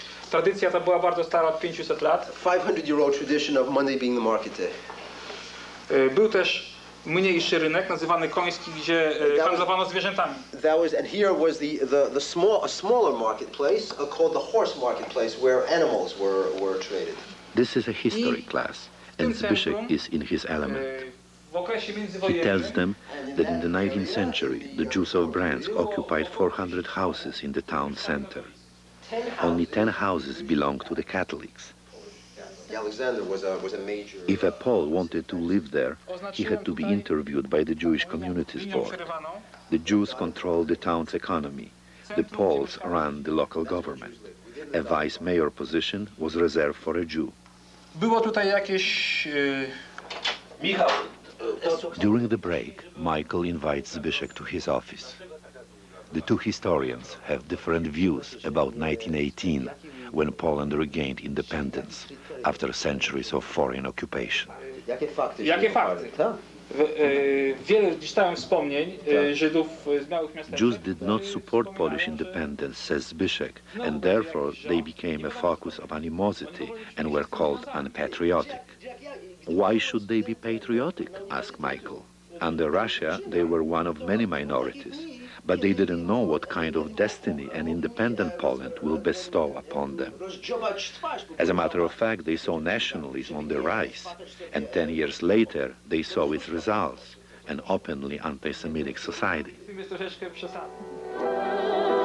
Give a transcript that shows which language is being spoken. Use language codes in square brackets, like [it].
[pl] Tradycja ta była bardzo stara, od 500 lat. [en] 500-year-old tradition of Monday being the market day. [pl] Był też mniejszy rynek, nazywany koński, gdzie handlowano zwierzętami. [en] That was, and here was a smaller marketplace called the horse marketplace, where animals were traded. This is a history class, and Zbyszek is in his element. [pl] W okresie [en] He [pl] międzywojennym [en] tells them that in the 19th century, the Jews of Bryansk occupied 400 houses in the town center. Only 10 houses belonged to the Catholics. Alexander was a major. If a Pole wanted to live there, he had to be interviewed by the Jewish Communities Board. The Jews controlled the town's economy. The Poles ran the local government. A vice mayor position was reserved for a Jew. [pl] Było tutaj jakieś... [en] During the break, Michael invites Zbyszek to his office. The two historians have different views about 1918, when Poland regained independence after centuries of foreign occupation. [pl] Jakie fakty? Wiele czytałem wspomnień Żydów z małych miasteczek. [en] Jews did not support Polish independence, says Zbyszek, and therefore they became a focus of animosity and were called unpatriotic. Why should they be patriotic? Asked Michael. Under Russia, they were one of many minorities, but they didn't know what kind of destiny an independent Poland will bestow upon them. As a matter of fact, they saw nationalism on the rise, and 10 years later, they saw its results, an openly anti-Semitic society. [pl] Jest troszeczkę przesadne.